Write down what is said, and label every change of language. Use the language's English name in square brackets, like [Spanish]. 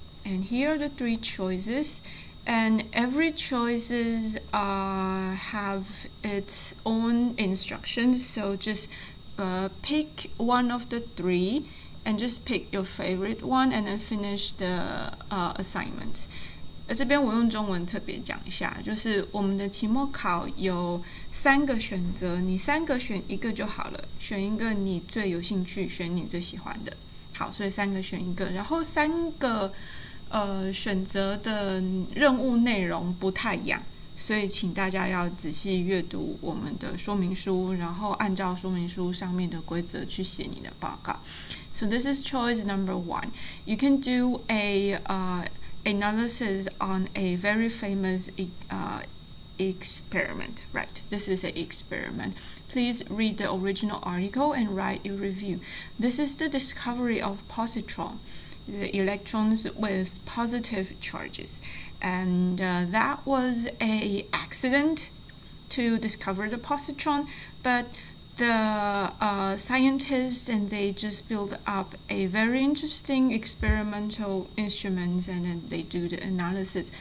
[English] And here are the three choices. And every choices have its own instructions. So just pick one of the three and just pick your favorite one and then finish the assignments. [Chinese] 这边我用中文特别讲一下，就是我们的期末考有3个选择，你3个选一个就好了，选一个你最有兴趣，选你最喜欢的。好，所以3个选一个，然后3个选择的任务内容不太一样，所以请大家要仔细阅读我们的说明书，然后按照说明书上面的规则去写你的报告。 [English] So this is choice number 1. You can do a analysis on a very famous experiment. Right, this is an experiment. Please read the original article and write your review. This is the discovery of positron, the electrons with positive charges, and that was an accident to discover the positron, but the scientists and they just built up a very interesting experimental instruments, and then they do the analysis.